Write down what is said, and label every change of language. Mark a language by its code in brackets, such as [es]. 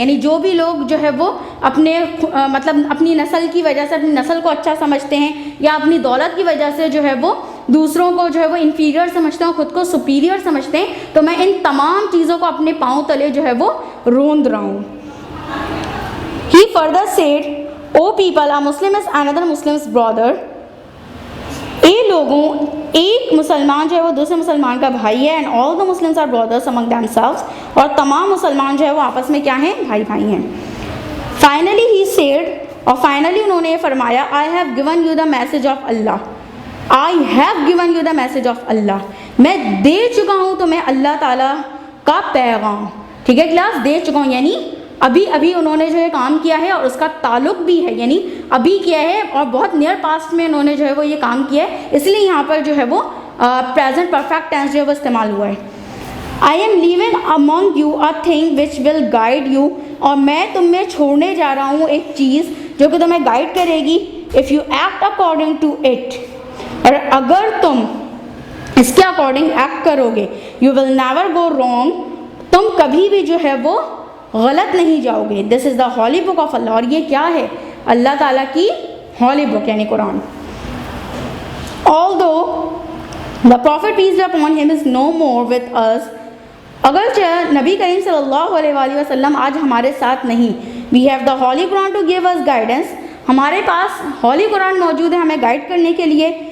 [ur] یعنی جو بھی لوگ جو ہے وہ اپنے مطلب اپنی نسل کی وجہ سے اپنی نسل کو اچھا سمجھتے ہیں یا اپنی دولت کی وجہ سے جو ہے وہ دوسروں کو جو ہے وہ انفیریئر سمجھتے ہیں, خود کو سپیریئر سمجھتے ہیں, تو میں ان تمام چیزوں کو اپنے پاؤں تلے جو ہے وہ روند رہا ہوں. [en] He further said, O people, a Muslim is another Muslim's brother. [ur] اے لوگوں, ایک مسلمان جو ہے وہ دوسرے مسلمان کا بھائی ہے. [en] and all the Muslims are brothers among themselves, [ur] اور تمام مسلمان جو ہے وہ آپس میں کیا ہیں, بھائی بھائی ہیں. [en] finally he said, [ur] اور [en] finally [ur] انہوں نے فرمایا, [en] I have given you the message of Allah. I have given you the message of Allah. [ur] میں دے چکا ہوں تمہیں اللہ تعالیٰ کا پیغام. ٹھیک ہے کلاس, دے چکا ہوں یعنی ابھی ابھی انہوں نے جو ہے کام کیا ہے اور اس کا تعلق بھی ہے, یعنی ابھی کیا ہے اور بہت نیئر پاسٹ میں انہوں نے جو ہے وہ یہ کام کیا ہے, اس لیے یہاں پر جو ہے وہ پریزنٹ پرفیکٹ ٹینس جو ہے وہ استعمال ہوا ہے. [en] I am leaving among you a thing which will guide you, [ur] اور میں تم میں چھوڑنے جا رہا ہوں ایک چیز جو کہ تمہیں گائیڈ کرے گی. [en] If you act according to it, [ur] اور اگر تم اس کے اکارڈنگ ایکٹ کرو گے, [en] you will never go wrong, [ur] تم کبھی بھی جو ہے وہ غلط نہیں جاؤ گے. [en] This is the holy book of Allah, [ur] اور یہ کیا ہے, اللہ تعالیٰ کی holy book یعنی قرآن. [en] Although the prophet peace be upon him is no more with us, [ur] اگرچہ نبی کریم صلی اللہ علیہ وآلہ وسلم آج ہمارے ساتھ نہیں, [en] we have the holy Quran to give us guidance, [ur] ہمارے پاس ہولی قرآن موجود ہے ہمیں گائیڈ کرنے کے لیے.